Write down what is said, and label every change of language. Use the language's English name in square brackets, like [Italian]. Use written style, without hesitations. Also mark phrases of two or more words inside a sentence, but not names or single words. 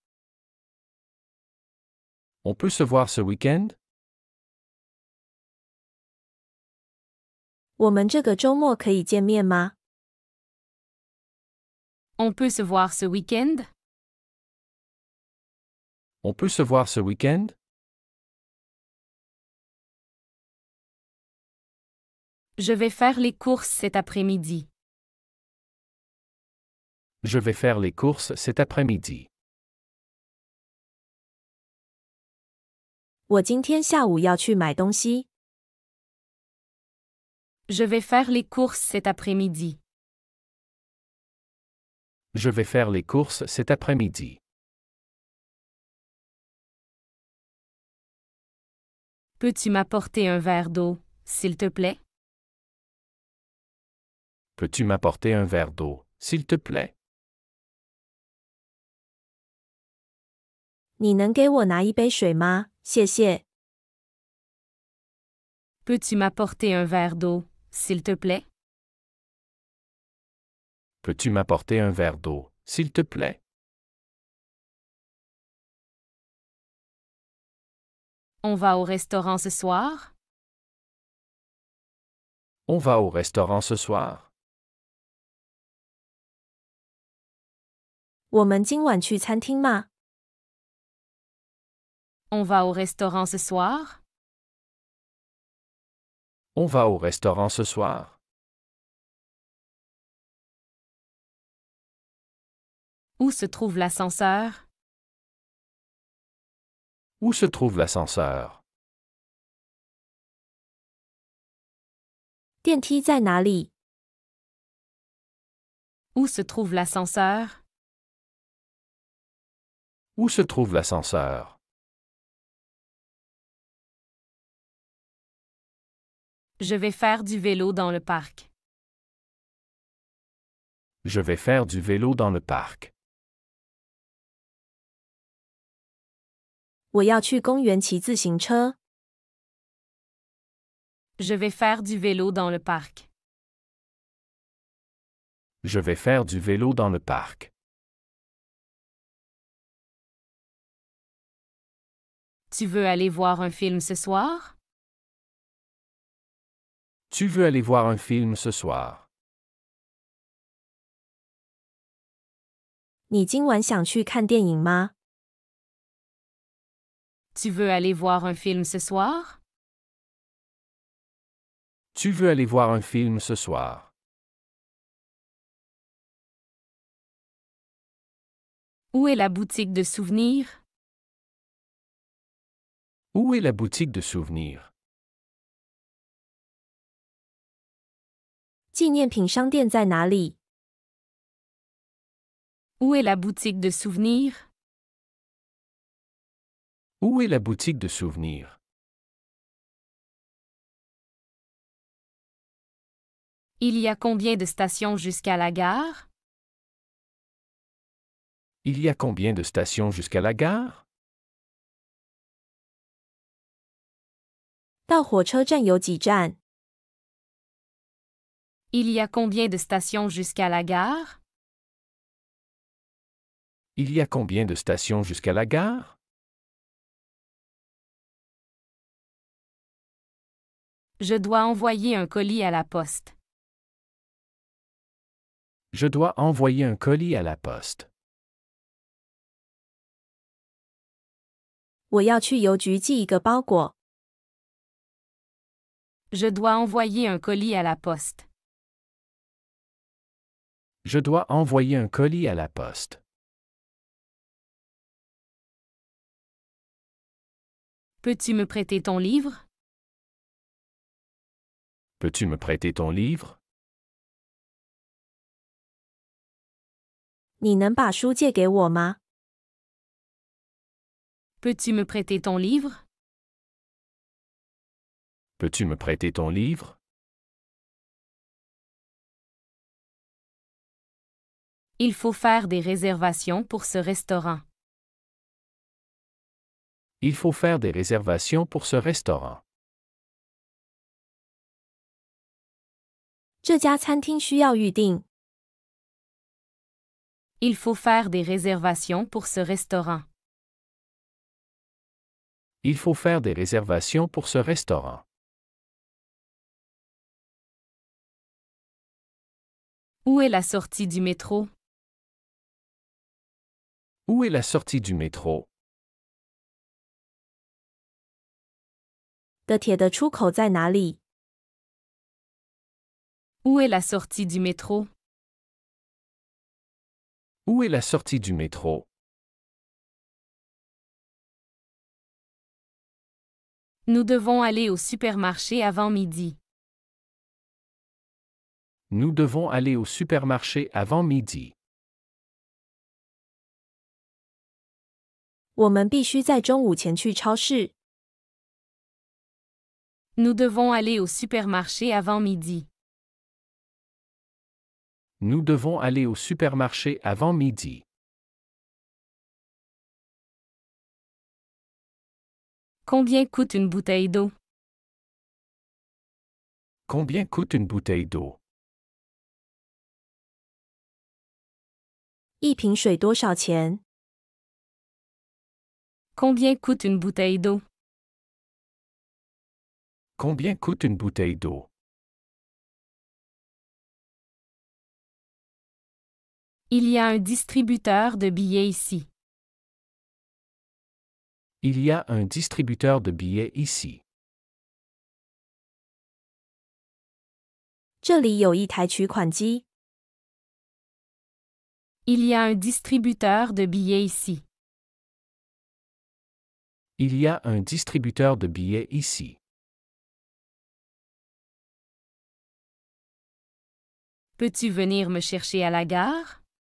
[French] On peut se voir ce week-end? [Chinese] 我们这个周末可以见面吗？ [French] On peut se voir ce week-end? On peut se voir ce week-end? Je vais faire les courses cet après-midi. Je vais faire les courses cet après-midi. [Chinese] 我今天下午要去买东西。 [French] Je vais faire les courses cet après-midi. Je vais faire les courses cet après-midi. Peux-tu m'apporter un verre d'eau, s'il te plaît? Peux-tu m'apporter un verre d'eau, s'il te plaît? [Chinese] 你能给我拿一杯水吗？谢谢。 [French] Peux-tu m'apporter un verre d'eau, s'il te plaît? Peux-tu m'apporter un verre d'eau, s'il te plaît? On va au restaurant ce soir? On va au restaurant ce soir? [Chinese] 我们今晚去餐厅吗？ [French] On va au restaurant ce soir? On va au restaurant ce soir? Où se trouve l'ascenseur? Où se trouve l'ascenseur? [Chinese] 电梯在哪里？ [French] Où se trouve l'ascenseur? Où se trouve l'ascenseur? Je vais faire du vélo dans le parc. Je vais faire du vélo dans le parc. [Chinese] 我要去公园骑自行车。 [French] Je vais faire du vélo dans le parc. Je vais faire du vélo dans le parc. Tu veux aller voir un film ce soir? Tu veux aller voir un film ce soir? [Chinese] 你今晚想去看电影吗？ [French] Tu veux aller voir un film ce soir? Tu veux aller voir un film ce soir? Où est la boutique de souvenirs? Où est la boutique de souvenirs? [Chinese] 纪念品商店在哪里？ [French] Où est la boutique de souvenirs? Où est la boutique de souvenirs? Il y a combien de stations jusqu'à la gare? Il y a combien de stations jusqu'à la gare? [Chinese] 到火车站有几站？ [French] Il y a combien de stations jusqu'à la gare? Il y a combien de stations jusqu'à la gare? Je dois envoyer un colis à la poste. Je dois envoyer un colis à la poste. [Chinese] 我要去邮局寄一个包裹。 [French] Je dois envoyer un colis à la poste. Je dois envoyer un colis à la poste. Peux-tu me prêter ton livre? Peux-tu me prêter ton livre? [Chinese] 你能把书借给我吗？ [French] Peux-tu me prêter ton livre? Peux-tu me prêter ton livre? Il faut faire des réservations pour ce restaurant. Il faut faire des réservations pour ce restaurant. [Chinese] 这家餐厅需要预订。 [French] Il faut faire des réservations pour ce restaurant. Il faut faire des réservations pour ce restaurant. Où est la sortie du métro? Où est la sortie du métro? [Chinese] 地铁的出口在哪里？ [French] Où est la sortie du métro? Où est la sortie du métro? Nous devons aller au supermarché avant midi. Nous devons aller au supermarché avant midi. [Chinese] 我们必须在中午前去超市。 [French] Nous devons aller au supermarché avant midi. Nous devons aller au supermarché avant midi. Combien coûte une bouteille d'eau? Combien coûte une bouteille d'eau? [Chinese] 一瓶水多少钱？ [French] Combien coûte une bouteille d'eau? Combien coûte une bouteille d'eau? Il y a un distributeur de billets ici. Il y a un distributeur de billets ici. [Chinese] 这里有一台取款机。 [French] Il y a un distributeur de billets ici. Il y a un distributeur de billets ici. Peux-tu venir me chercher à la gare?